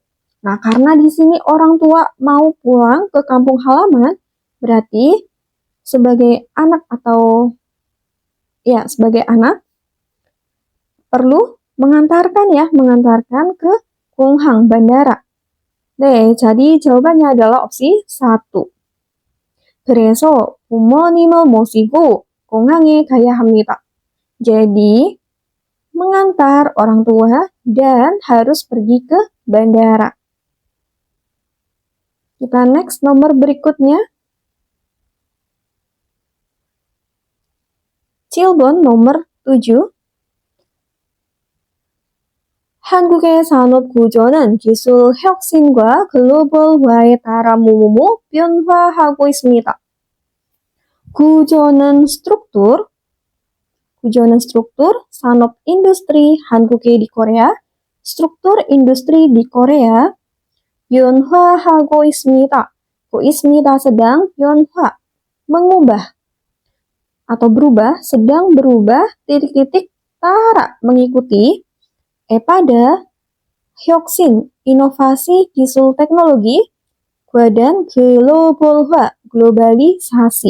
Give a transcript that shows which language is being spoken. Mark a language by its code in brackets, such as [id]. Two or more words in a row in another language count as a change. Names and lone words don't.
[id] Nah, karena di sini orang tua mau pulang ke kampung halaman, berarti sebagai anak sebagai anak perlu mengantarkan ke Kunghang bandara. 네, jadi jawabannya adalah opsi 1. [ko] 그래서 부모님을 모시고 공항에 가야 합니다. [id] Jadi mengantar orang tua dan harus pergi ke bandara. Kita next nomor berikutnya. 7번 nomor 7. [ko] 한국의 산업 구조는 기술 혁신과 글로벌화에 따라 모모모 변화하고 있습니다. [id] 구조는 struktur, 산업 industri 한국의 di Korea, struktur industri di Korea, [ko] 변화하고 있습니다. [id] 있습니다 sedang, 변화, mengubah atau berubah, sedang berubah, titik-titik, tara, mengikuti, pada, 혁신, inovasi, gisul teknologi, dan globalisasi.